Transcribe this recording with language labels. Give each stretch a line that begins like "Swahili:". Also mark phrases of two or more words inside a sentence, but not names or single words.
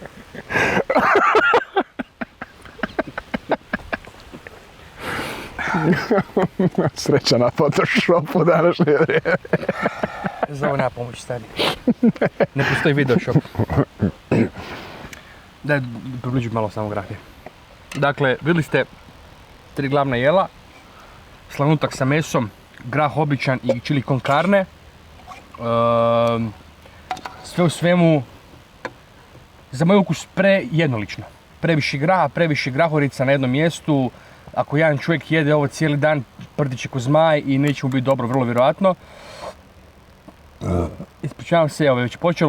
Croatian: Sreća na Photoshopu današnje vrijeme. Za ovo nema pomoći, stari. Ne postoji video shop. Daj, približu malo samo grahe. Dakle, vidjeli ste 3 glavna jela. Slanutak sa mesom, grah običan i chili con carne. Sve u svemu, za moj ukus prejednolično. Previše graha, previše grahorica na jednom mjestu. Ako jedan čovjek jede ovo cijeli dan, prdit će ko zmaj i neće mu biti dobro, vrlo vjerojatno. Ispričavam se, evo je već počelo.